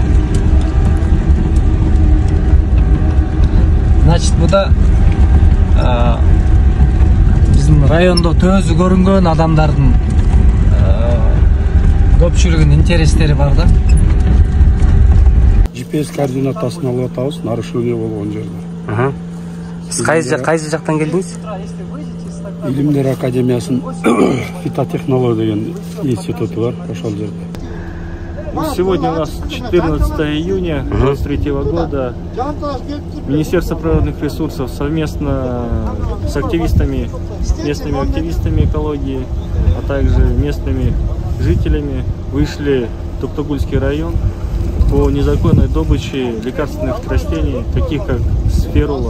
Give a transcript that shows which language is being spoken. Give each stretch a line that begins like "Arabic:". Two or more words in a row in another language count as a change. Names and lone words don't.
Kyrgyz: Значит, буда биздин райондо төзү көрүнгөн адамдардын көпчүлүгүнүн интерестери бар да. GPS координатасын алып атабыз, нарушение болгон жерде. Сиз кайсы жактан келдиңиз? Илимдер академиясынын фитотехнология деген институту бар, ошол жерде.
Russian: Сегодня у нас 14 июня 2023 года. Министерство природных ресурсов совместно с активистами, местными активистами экологии, а также местными жителями вышли в Токтогульский район по незаконной добыче лекарственных растений, таких как сферула.